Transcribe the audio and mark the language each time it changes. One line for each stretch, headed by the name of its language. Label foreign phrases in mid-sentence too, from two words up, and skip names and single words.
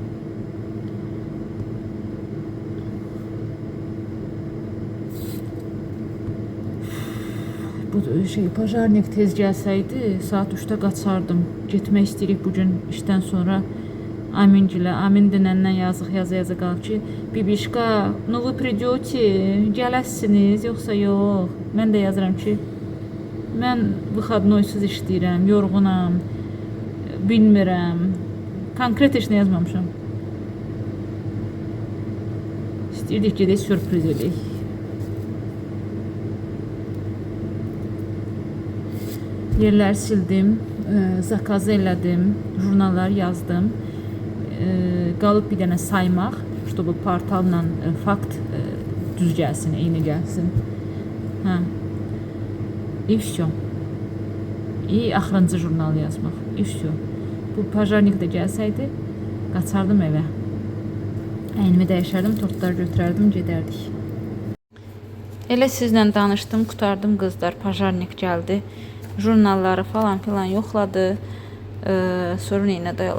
Azerbaijani: Bu pajarnik tez gəlsəydi, saat 3-də qaçardım. Getmək istəyirik bugün işdən sonra Amingilə. Amin dünəndən yazı qalıb ki, Bibişka,
Russian: ну вы придете,
Azerbaijani: gələsiniz, yoxsa yox. Mən də yazıram ki, mən выходnoysuz işləyirəm, yorğunam, bilmirəm. Konkret heç nə yazmamışam. İstəyirdik gedək, sürpriz edək. Yerləri sildim, zakaz elədim, jurnallar yazdım. Qalıb bir dənə saymaq, чтобы portalla fakt düz gəlsin, eyni gəlsin.
Russian: И все.
Azerbaijani: И axırıncı jurnal yazmaq.
Russian: И все.
Azerbaijani: Bu pajarnik də gəlsəydi, qaçardım evə. Əynimi dəyişərdim, tortları götürərdim, gedərdik. Elə sizlə danışdım, qutardım qızlar, pajarnik gəldi. Jurnalları falan filan yoxladı. Sonra neynə dayalı?